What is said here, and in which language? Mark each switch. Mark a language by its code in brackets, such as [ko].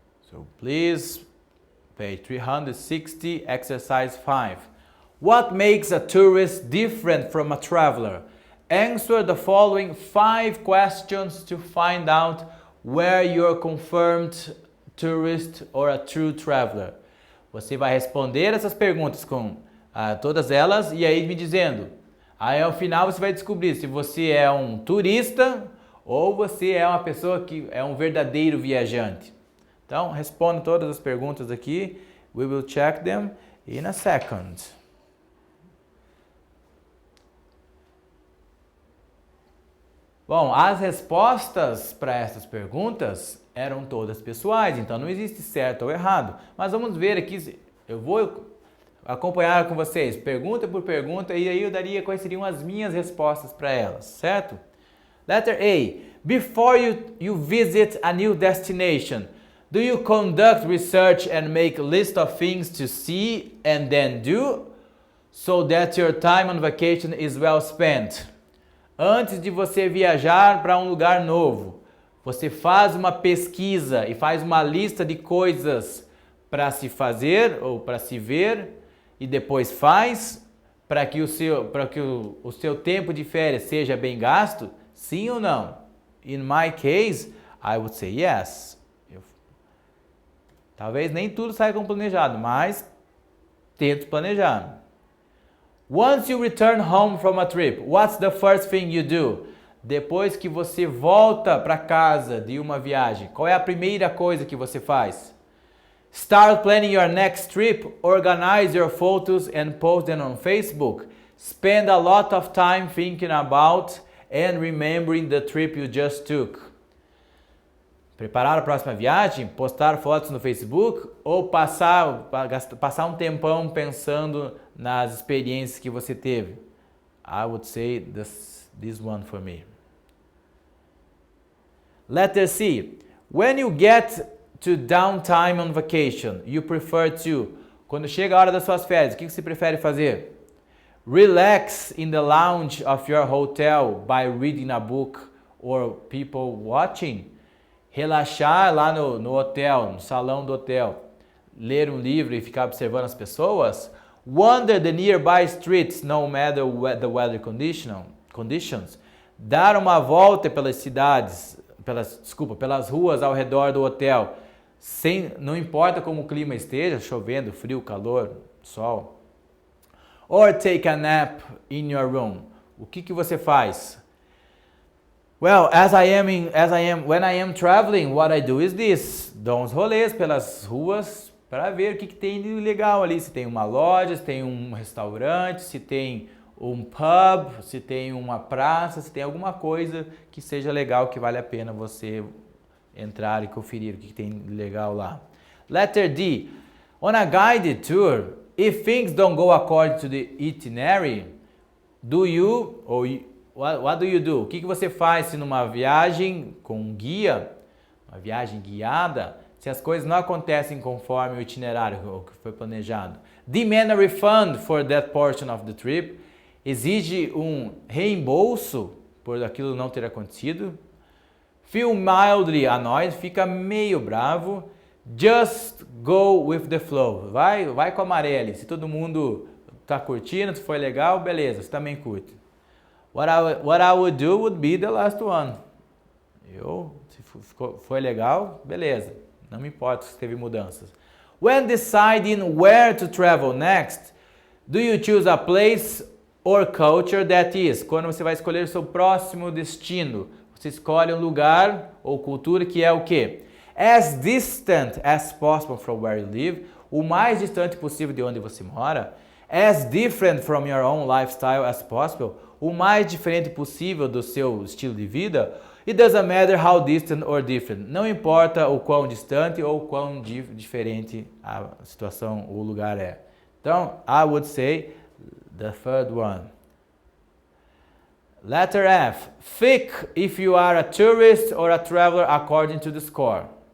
[en] So please, page 360, exercise 5. What makes a tourist different from a traveler? Answer the following 5 questions to find out where you're a confirmed tourist or a true traveler. [pt] Você vai responder essas perguntas com todas elas e aí me dizendo. Aí ao final você vai descobrir se você é um turista ou você é uma pessoa que é um verdadeiro viajante. Então, responda todas as perguntas aqui. [en] We will check them in a second. [pt] Bom, as respostas para essas perguntas eram todas pessoais, então não existe certo ou errado. Mas vamos ver aqui, eu vou acompanhar com vocês, pergunta por pergunta, e aí eu daria quais seriam as minhas respostas para elas, certo? [en] Letter A. Before you visit a new destination, do you conduct research and make a list of things to see and then do, so that your time on vacation is well spent? [pt] Antes de você viajar para um lugar novo, você faz uma pesquisa e faz uma lista de coisas para se fazer ou para se ver e depois faz para que o seu tempo de férias seja bem gasto? Sim ou não? [en] In my case, I would say yes. [pt] Talvez nem tudo saia como planejado, mas tento planejar. [en] Once you return home from a trip, what's the first thing you do? [pt] Depois que você volta para casa de uma viagem, qual é a primeira coisa que você faz? [en] Start planning your next trip, organize your photos and post them on Facebook. Spend a lot of time thinking about and remembering the trip you just took. [pt] Preparar a próxima viagem, postar fotos no Facebook ou passar um tempão pensando nas experiências que você teve? [en] I would say this one for me. Letter C. When you get to downtime on vacation, you prefer to... [pt] Quando chega a hora das suas férias, o que você prefere fazer? [en] Relax in the lounge of your hotel by reading a book or people watching? [pt] Relaxar lá no hotel, no salão do hotel, ler um livro e ficar observando as pessoas. [en] Wander the nearby streets no matter the weather conditions. [pt] Dar uma volta pelas cidades, pelas ruas ao redor do hotel, não importa como o clima esteja, chovendo, frio, calor, sol. [en] Or take a nap in your room. [pt] O que você faz? [en] Well, when I am traveling, what I do is this. [pt] Dou uns rolês pelas ruas para ver o que tem de legal ali. Se tem uma loja, se tem um restaurante, se tem um pub, se tem uma praça, se tem alguma coisa que seja legal, que vale a pena você entrar e conferir o que tem de legal lá. [en] Letter D. On a guided tour, if things don't go according to the itinerary, what do you do? [pt] O que você faz se numa viagem com um guia, uma viagem guiada, se as coisas não acontecem conforme o itinerário o que foi planejado? [en] Demand a refund for that portion of the trip. [pt] Exige um reembolso por aquilo não ter acontecido. [en] Feel mildly annoyed, [pt] fica meio bravo. [en] Just go with the flow. [pt] Vai com a maré ali. Se todo mundo tá curtindo, se foi legal, beleza, você também curte. [en] What I would do would be the last one. [pt] Se foi legal, beleza. Não me importa se teve mudanças. [en] When deciding where to travel next, do you choose a place or culture that is? [pt] Quando você vai escolher o seu próximo destino, você escolhe um lugar ou cultura que é o quê? [en] As distant as possible from where you live, [pt] o mais distante possível de onde você mora. [en] As different from your own lifestyle as possible, [pt] o mais diferente possível do seu estilo de vida. [en] It doesn't matter how distant or different. [pt] Não importa o quão distante ou quão diferente a situação, o lugar é. Então, [en] I would say the third one. Letter F. Think if you are a tourist or a traveler according to the score.